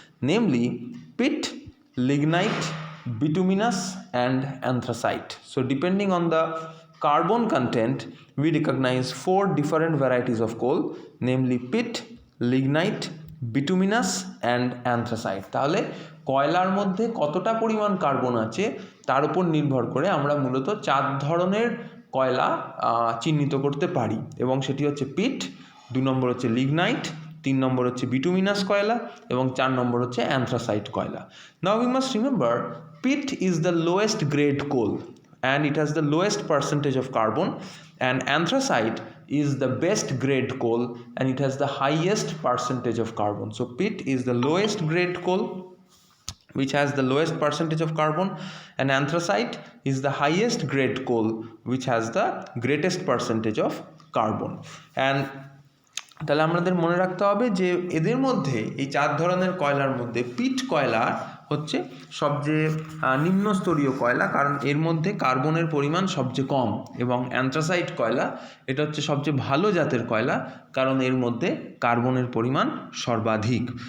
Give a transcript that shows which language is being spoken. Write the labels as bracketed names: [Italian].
[English] Namely pit, lignite, bituminous and anthracite. So depending on the carbon content, we recognize four different varieties of coal, namely pit, lignite, bituminous and anthracite. [Bangla] তাহলে কয়লার মধ্যে কতটা পরিমাণ carbon আছে তার উপর নির্ভর করে আমরা মূলত 4 ধরনের কয়লা চিহ্নিত করতে পারি। এবং সেটি হচ্ছে পিট, 2 নম্বর হচ্ছে লিগনাইট, 3 নম্বর হচ্ছে বিটুমিনাস কয়লা এবং 4 নম্বর হচ্ছে অ্যান্থ্রাসাইট কয়লা। [English] Now we must remember pit is the lowest grade coal and it has the lowest percentage of carbon, and anthracite is the best grade coal and it has the highest percentage of carbon. So pit is the lowest grade coal which has the lowest percentage of carbon, and anthracite is the highest grade coal which has the greatest percentage of carbon. [Bangla] And তাহলে আমাদের মনে রাখতে হবে যে এদের মধ্যে, এই 4 ধরনের কয়লার মধ্যে পিট কয়লার হচ্ছে সবচেয়ে নিম্নস্তরীয় কয়লা, কারণ এর মধ্যে কার্বনের পরিমাণ সবচেয়ে কম, এবং অ্যান্থ্রাসাইট কয়লা এটা হচ্ছে সবচেয়ে ভালো জাতের কয়লা, কারণ এর মধ্যে কার্বনের পরিমাণ সর্বাধিক।